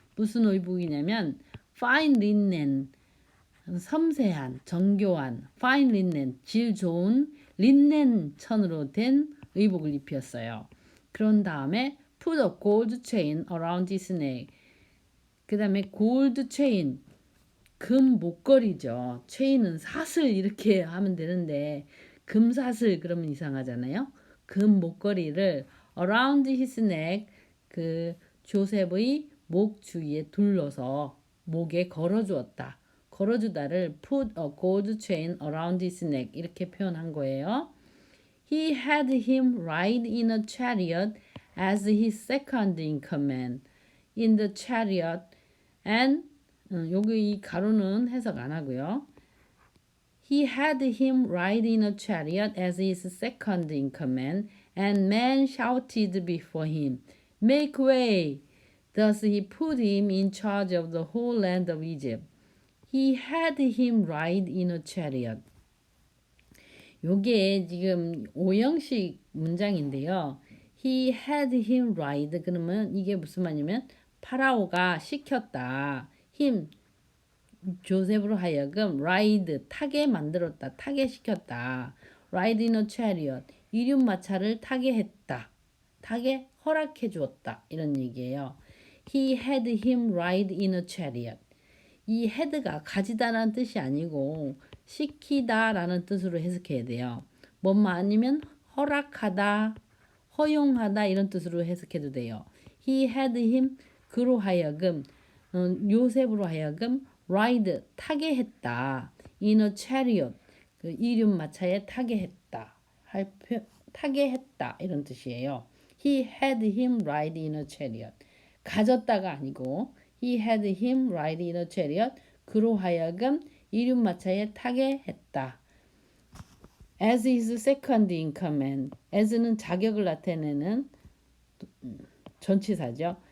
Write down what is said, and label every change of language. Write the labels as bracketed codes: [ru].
[ko] 무슨 의복이냐면 [en] fine linen [ko] 섬세한, 정교한, fine linen, 질 좋은 린넨 천으로 된 의복을 입혔어요. 그런 다음에 [en] put a gold chain around his neck. [ko] 그 다음에 gold chain, 금 목걸이죠. 체인은 사슬 이렇게 하면 되는데 금 사슬 그러면 이상하잖아요. 금 목걸이를 [en] around his neck, [ko] 그 조셉의 목 주위에 둘러서 목에 걸어주었다. 걸어주다를 [en] put a gold chain around his neck [ko] 이렇게 표현한 거예요. [en] He had him ride in a chariot as his second in command. In the chariot and [ko] 여기 이 가로는 해석 안 하고요. [en] He had him ride in a chariot as his second in command, and men shouted before him, Make way! Thus he put him in charge of the whole land of Egypt. He had him ride in a chariot. [ko] 요게 지금 오형식 문장인데요. [en] He had him ride. [ko] 그러면 이게 무슨 말이냐면 파라오가 시켰다. him 조셉으로 하여금 ride 타게 만들었다. 타게 시켰다. [en] ride in a chariot [ko] 이륜마차를 타게 했다. 타게 허락해 주었다. 이런 얘기예요. [en] He had him ride in a chariot. [ko] 이 had가 가지다라는 뜻이 아니고 시키다라는 뜻으로 해석해야 돼요. 뭐만 아니면 허락하다, 허용하다 이런 뜻으로 해석해도 돼요. [en] He had him [ko] 그로 하여금 요셉으로 하여금 ride 타게 했다. [en] in a chariot [ko] 그 이륜마차에 타게 했다. 타게 했다 이런 뜻이에요. [en] He had him ride in a chariot. [ko] 가졌다가 아니고 [en] He had him ride in a chariot. [ko] 그로 하여금 이륜마차에 타게 했다. [en] As his second in command. [ko] as는 자격을 나타내는 전치사죠.